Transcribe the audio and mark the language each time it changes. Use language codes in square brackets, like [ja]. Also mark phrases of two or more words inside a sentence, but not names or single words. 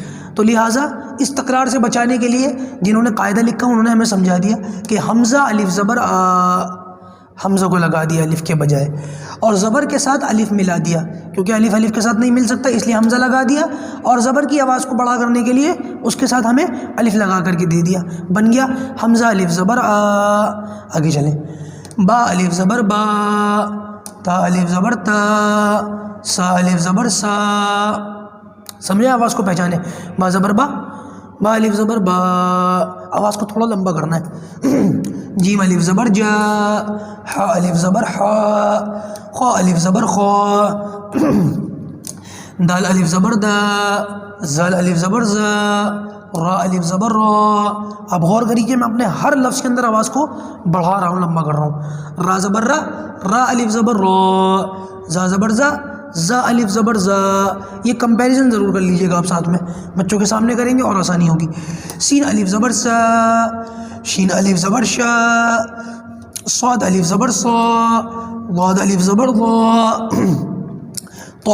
[ur] تو لہٰذا اس تکرار سے بچانے کے لیے جنہوں نے قاعدہ لکھا انہوں نے ہمیں سمجھا دیا کہ حمزہ الف زبر آ، حمزہ کو لگا دیا الف کے بجائے، اور زبر کے ساتھ الف ملا دیا، کیونکہ الف الف کے ساتھ نہیں مل سکتا اس لیے حمزہ لگا دیا، اور زبر کی آواز کو بڑا کرنے کے لیے اس کے ساتھ ہمیں الف لگا کر کے دے دیا، بن گیا حمزہ الف زبر آ۔ آگے چلیں، با الف زبر با، تا الف زبر تا، سا الف زبر سا۔ سمجھے؟ آواز کو پہچانے، با زبر با، با الف زبر با، آواز کو تھوڑا لمبا کرنا ہے۔ جیم الف زبر جا، حا الف زبر حا، خا الف زبر خا، دال الف زبر دا، زال الف زبر زا، را الف زبر را۔ اب غور کریے، میں اپنے ہر لفظ کے اندر آواز کو بڑھا رہا ہوں، لمبا کر رہا ہوں۔ را زبر را، را الف زبر را، زا زبر زا، زا الف زبر زا۔ یہ کمپیریزن ضرور کر لیجئے گا آپ ساتھ میں، بچوں کے سامنے کریں گے اور آسانی ہوگی۔ سین الف زبر سا، شین الف زبر شا، صاد الف زبر صا، ضاد الف زبر ضا، طا